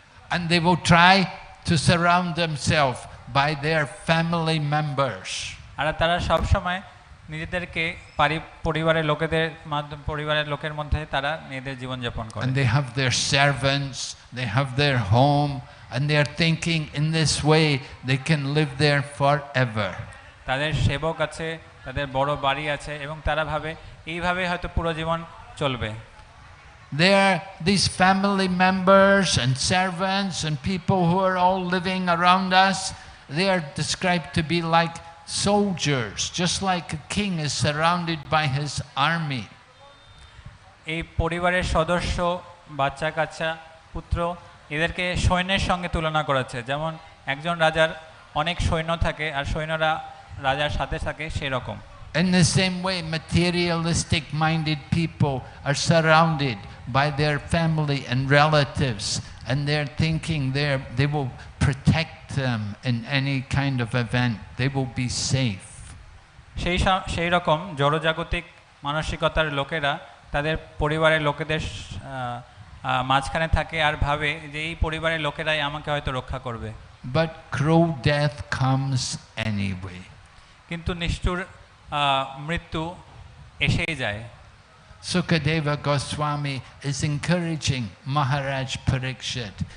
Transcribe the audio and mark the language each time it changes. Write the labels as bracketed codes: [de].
[en] And they will try to surround themselves by their family members. [bn] আর তারা সব সময় নিজেদেরকে পরিবারের লোকের মধ্যে তারা নিজেদের জীবন যাপন করে। [en] And they have their servants, they have their home, and they are thinking in this way they can live there forever. [bn] তাদের সেবক আছে, তাদের বড় বাড়ি আছে এবং তারা ভাবে এইভাবে হয়তো পুরো জীবন চলবে। [en] These family members and servants and people who are all living around us, they are described to be like soldiers, just like a king is surrounded by his army. [bn] এই পরিবারের সদস্য, বাচ্চা কাচ্চা, পুত্র, এদেরকে সৈন্যের সঙ্গে তুলনা করেছে। যেমন একজন রাজার অনেক সৈন্য থাকে আর সৈন্যরা রাজার সাথে থাকে, সেরকম। [en] In the same way, materialistic minded people are surrounded by their family and relatives, and they're thinking they will protect them in any kind of event. They will be safe. [bn] সেই রকম জড়জাগতিক মানসিকতার লোকেরা তাদের পরিবারের লোকেদের মাঝখানে থাকে আর ভাবে যে এই পরিবারের লোকেরাই আমাকে হয়তো রক্ষা করবে। [en] But cruel death comes anyway. [bn] কিন্তু নিষ্ঠুর মৃত্যু এসেই যায়। [en] Sukadeva Goswami is encouraging Maharaj Parikshit.